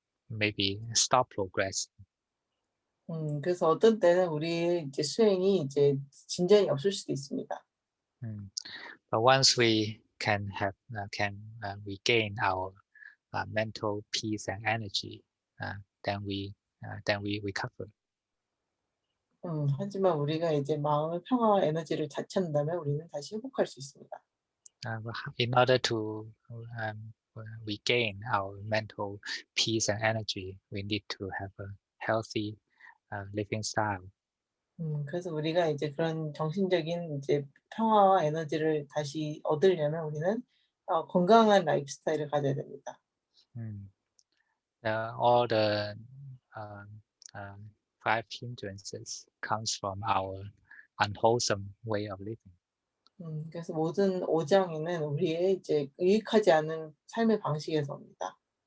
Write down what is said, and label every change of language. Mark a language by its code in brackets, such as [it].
[en] maybe stop progressing. [ko] 그래서 어떤 때는 우리 이제 수행이 이제 진전이 없을 수도 있습니다. [en] But once we can regain our mental peace and energy, then we recover. [ko] 하지만 우리가 이제 마음의 평화와 에너지를 되찾는다면 우리는 다시 회복할 수 있습니다. [en] In order to regain our mental peace and energy, we need to have a healthy living style. [ko] 그래서 우리가 이제 그런 정신적인 이제 평화와 에너지를 다시 얻으려면 우리는 건강한 라이프 스타일을 가져야 됩니다. [en] All the five hindrances comes from our unwholesome way of living. [ko] 그래서 모든 오장에는 우리의 이제 유익하지 않은 삶의 방식에서 옵니다.